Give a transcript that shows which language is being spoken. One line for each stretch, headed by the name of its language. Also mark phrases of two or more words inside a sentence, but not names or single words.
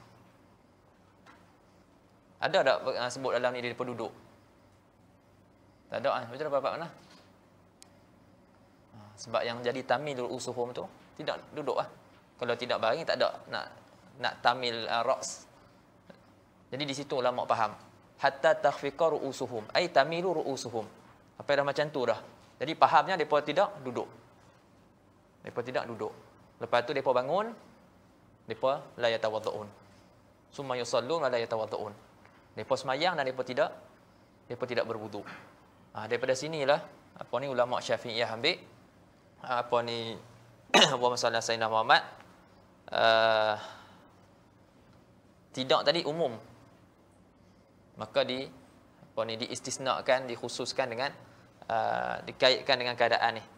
Malay: Ada tak sebut dalam ni dia duduk? Tak ada kan? Betul apa mana? Sebab yang jadi
Arabic: تميل رؤوسهم
Malay: tu tidak duduk lah. Kalau tidak baring tak ada nak
Arabic: تميل رأس.
Malay: Jadi di situ ulama faham.
Arabic: حتى تخفق رؤوسهم، أي تميل رؤوسهم.
Malay: Apa dah macam tu dah. Jadi fahamnya depa tidak duduk. Depa tidak duduk. Lepas tu depa bangun, depa
Arabic: لا يتوضؤون. ثم يصلون ولا يتوضؤون.
Malay: Depa semayang dan depa tidak berwuduk. Daripada sinilah apa ni ulama Syafi'iyah ambil apa ni apa masalah Sayyidina Muhammad tidak tadi umum. Maka diistisnakan, dikhususkan dengan dikaitkan dengan keadaan ni.